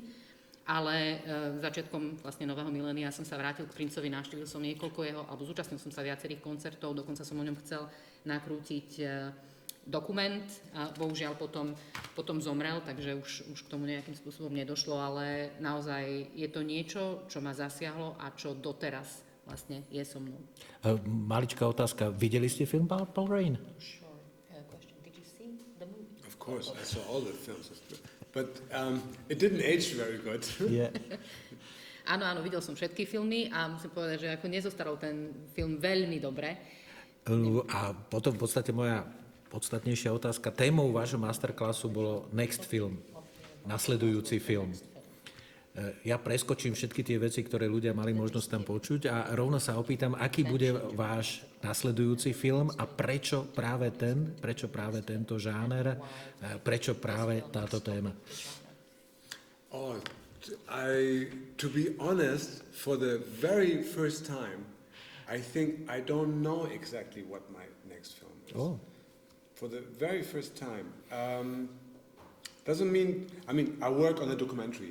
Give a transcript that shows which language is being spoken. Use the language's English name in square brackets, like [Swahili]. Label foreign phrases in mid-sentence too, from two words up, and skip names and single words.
[Slovak] Ale začiatkom vlastne nového milénia som sa vrátil k Princovi, navštívil som niekoľko jeho, alebo zúčastnil som sa viacerých koncertov, dokonca som o ňom chcel nakrútiť dokument. A bohužiaľ potom zomrel, takže už k tomu nejakým spôsobom nedošlo, ale naozaj je to niečo, čo ma zasiahlo a čo doteraz vlastne je so mnou. Maličká otázka. Videli ste film Purple Rain? [English] Of course, I saw all the films, but it didn't age very good. Yeah. [Slovak] Áno, videl som všetky filmy a musím povedať, že ako nezostaral ten film veľmi dobre. A potom v podstate moja podstatnejšia otázka. Témou vášho masterclassu bolo [English] next film, [Slovak] nasledujúci film. Ja preskočím všetky tie veci, ktoré ľudia mali možnosť tam počuť a rovno sa opýtam, aký bude váš nasledujúci film a prečo práve tento žáner, prečo práve táto téma? [English] Oh, to be honest, for the very first time, I think I don't know exactly what my next film is. Oh. For the very first time. Doesn't mean, I work on a documentary.